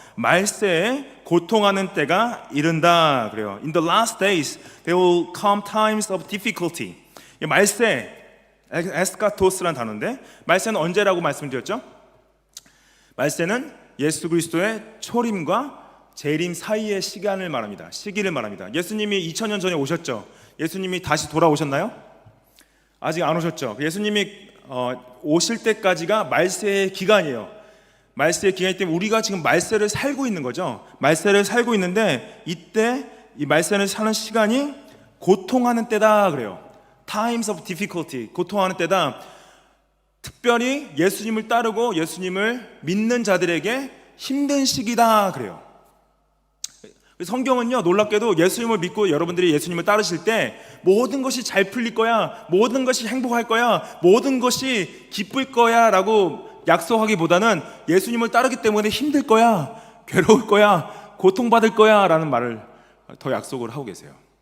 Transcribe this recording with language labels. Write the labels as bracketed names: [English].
[Korean] 말세에 고통하는 때가 이른다 그래요. [English] In the last days there will come times of difficulty. [Korean] 말세, 에스카토스라는 단어인데, 말세는 언제라고 말씀드렸죠? 말세는 예수 그리스도의 초림과 재림 사이의 시기를 말합니다. 예수님이 2000년 전에 오셨죠? 예수님이 다시 돌아오셨나요? 아직 안 오셨죠? 예수님이 오실 때까지가 말세의 기간이에요. 말세의 기간이기 때문에 우리가 지금 말세를 살고 있는 거죠. 말세를 살고 있는데, 이때 이 말세를 사는 시간이 고통하는 때다 그래요. [English] Times of difficulty, 고통하는 때다. [Korean] 특별히 예수님을 따르고 예수님을 믿는 자들에게 힘든 시기다 그래요. 성경은요, 놀랍게도 예수님을 믿고 여러분들이 예수님을 따르실 때 모든 것이 잘 풀릴 거야, 모든 것이 행복할 거야, 모든 것이 기쁠 거야 라고 약속하기보다는 예수님을 따르기 때문에 힘들 거야, 괴로울 거야, 고통받을 거야 라는 말을 더 약속을 하고 계세요.